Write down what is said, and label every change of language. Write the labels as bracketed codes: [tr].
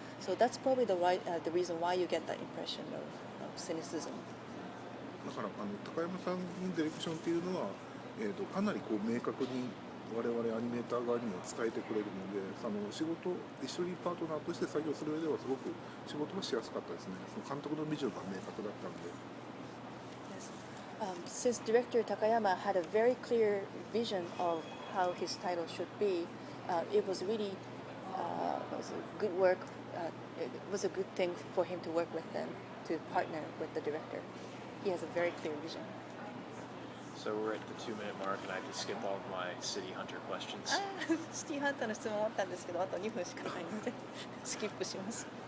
[en] So that's probably the reason why you get that impression of cynicism. [ja] だから高山さんのディレクションっていうのは、かなりこう明確に我々アニメーター側にも伝えてくれるので、仕事一緒にパートナーとして作業する上ではすごく仕事がしやすかったですね。その監督のビジョンが明確だったので。 [en] Yes. Since director Takayama had a very clear vision of how his title should be, it was really was a good work. It was a good thing for him to work with them, to partner with the director. He has a very clear vision. So we're at the 2-minute mark, and I have to skip all of my City Hunter questions. [ja] シティハンターの質問あったんですけど、あと2分しかないのでスキップします。